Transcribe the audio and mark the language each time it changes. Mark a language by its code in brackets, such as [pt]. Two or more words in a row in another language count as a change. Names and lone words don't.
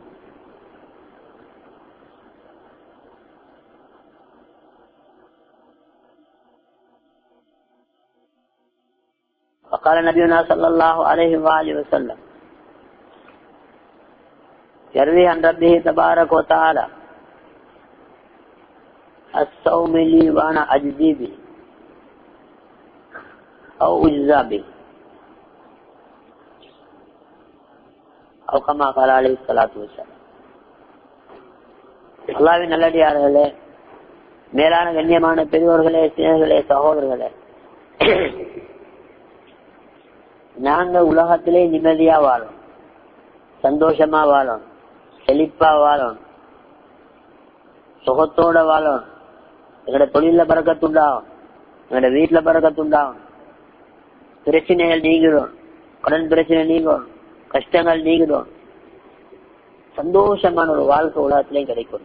[ar] وقال نبينا صلى الله عليه وآله وسلم يروي عن ربه تبارك وتعالى الصوم لي وانا اجزي به او اجزا به او كما قال عليه الصلاة والسلام. [ta] அல்லாஹ்வின் நல்லடியார்களே, மேலான கண்ணியமான பெரியோர்களே, சிநேகிகளே, சகோதரர்களே, நாங்க உலகத்திலே நிம்மதியா வாழும், சந்தோஷமா வாழும், செழிப்பா வாழும், சுகத்தோட வாழும், எங்கட தொழில பறக்கத்துண்டாகும், எங்கட வீட்டுல பறக்கத்துண்டாகும், பிரச்சனைகள் நீங்கிடும், கடன் பிரச்சனை நீங்கும், கஷ்டங்கள் நீங்கிடும், சந்தோஷமான ஒரு வாழ்க்கை உலகத்திலையும் கிடைக்கும்.